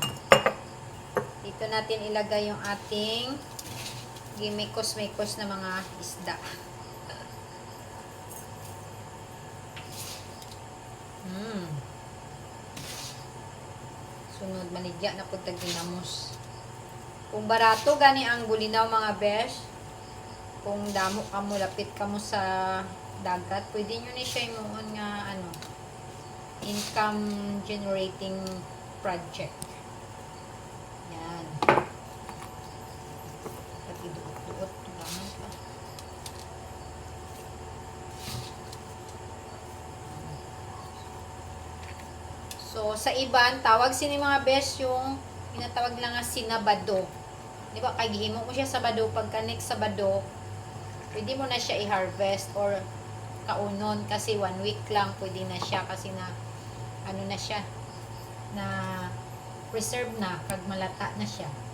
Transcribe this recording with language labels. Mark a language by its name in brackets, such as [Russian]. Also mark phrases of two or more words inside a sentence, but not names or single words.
[Filipino] Dito natin ilagay yung ating gimikos-mikos na mga isda. [Hiligaynon] Sunod, maligya na po tag ginamos. Kung barato gani ang bulinaw mga besh, kung damo ka mo, lapit ka mo sa dagat, pwede nyo ni siya imuon nga [English] income generating project. [Hiligaynon] Yan. Pag-iduot-duot, tulangan ka. So, sa iban, tawag sini mga besh yung pinatawag lang nga sinabado. Di ba, kay gihimo mo siya sa bado, pagka next sa bado, pwede mo na siya i-harvest or kaunon kasi 1 week lang pwede na siya kasi na ano na siya na preserve na kag malata na siya.